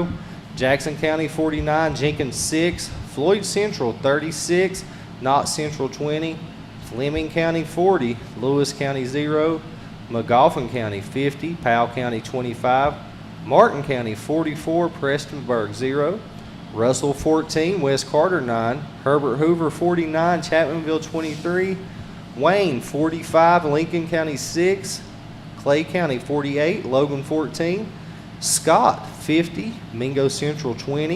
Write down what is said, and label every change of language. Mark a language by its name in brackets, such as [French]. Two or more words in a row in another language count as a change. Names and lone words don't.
[English] Jackson County 49, Jenkins 6. Floyd Central 36, Knott Central 20. Fleming County 40, Lewis County 0. Magoffin County 50, Powell County 25. Martin County 44, Prestonburg 0. Russell 14, West Carter 9. Herbert Hoover 49, Chapmanville 23. Wayne 45, Lincoln County 6. Clay County 48, Logan 14. Scott 50, Mingo Central 20.